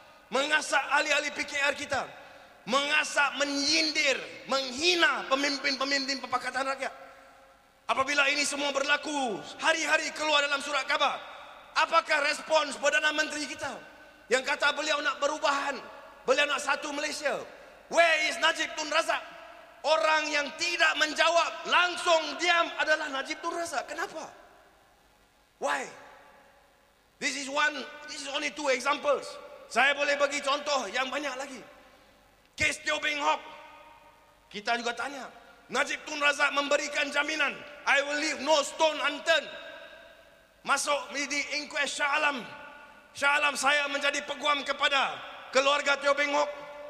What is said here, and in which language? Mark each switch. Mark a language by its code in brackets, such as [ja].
[ms] Mengasak ahli-ahli PKR kita. Mengasak, menyindir, menghina pemimpin-pemimpin Perpakatan Rakyat. Apabila ini semua berlaku, hari-hari keluar dalam surat khabar, apakah respons Perdana Menteri kita yang kata beliau nak perubahan, beliau nak satu Malaysia? [en] Where is [ms] Najib Tun Razak? Orang yang tidak menjawab, langsung diam adalah Najib Tun Razak. Kenapa? [en] Why? This is only two examples. [ms] Saya boleh bagi contoh yang banyak lagi. Kes Teo Beng Hock, kita juga tanya. Najib Tun Razak memberikan jaminan, [en] I will leave no stone unturned. [ms] Masuk di inquest Shah Alam. Shah Alam, saya menjadi peguam kepada keluarga Teo Beng Hock.